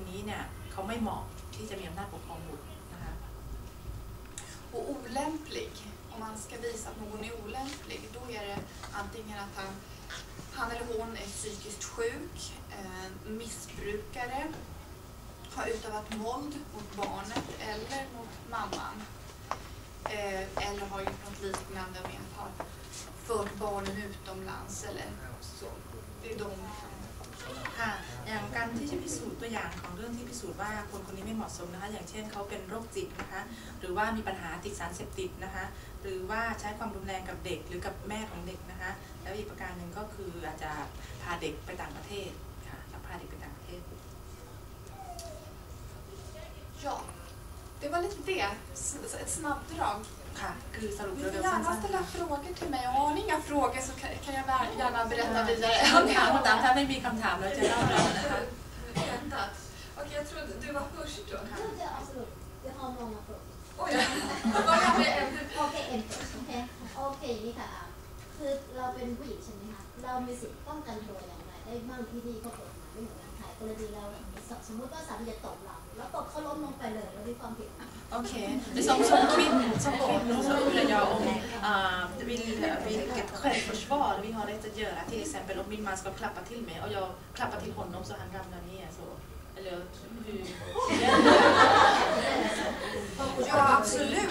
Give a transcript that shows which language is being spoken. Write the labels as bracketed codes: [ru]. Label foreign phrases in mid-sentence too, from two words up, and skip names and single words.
[th] เนี่ยเขาไม่เหมาะที่จะมีอำนาจปกครองบุตรนะคะ [sv] Och olämplig, om man ska visa att någon är olämplig, då är det antingen att han eller hon är psykiskt sjuk, missbrukare, har utövat våld mot barnet eller mot mamman, eller har gjort något liknande med att ha fört barnen utomlands eller så. Det är de [th] ค่ะอย่างการที่จะพิสูจน์ตัวอย่างของเรื่องที่พิสูจน์ว่าคนคนนี้ไม่เหมาะสมนะคะอย่างเช่นเขาเป็นโรคจิตนะคะหรือว่ามีปัญหาติดสารเสพติดนะคะหรือว่าใช้ความรุนแรงกับเด็กหรือกับแม่ของเด็กนะคะแล้วอีกประการหนึ่งก็คืออาจจะพาเด็กไปต่างประเทศค่ะพาเด็กไปต่างประเทศ [sv] Ja, det var lite det. Ett snabbdrag. [th] ค่ะคือสรุป [sv] Ni [th] เร็ [sv] får [th] วๆสั้ [sv] gärna [th] น [sv] ställa frågor till mig. Har ni inga frågor så kan jag gärna [th] ๆ [sv] berätta vidare. [th] คำถามตามถ้าไม่มีคำถามเราจะเล่าแล้วนะคะ [sv] Okej, jag trodde du var först då. Jag har många frågor. Oj, jag börjar med en. Okej, [th] นี่ค่ะคือเราเป็นผู้หญิงใช่ไหมคะเรามีสิทธิ์ป้องกันตัวอย่างไรได้บ้างที่นี่เขากฎหมายไม่เหมือนกันไทยกรณีเราสมมติว่าสามีจะตบเราแล้วตบเขาล้มลงไปเลยแล้วมีความผิด [sv] Okej, som kvinnor så undrar jag om vilket självförsvar vi har rätt att göra. Till exempel om min man ska klappa till mig och jag klappar till honom så han ramlar ner så. Eller hur? Ja, absolut.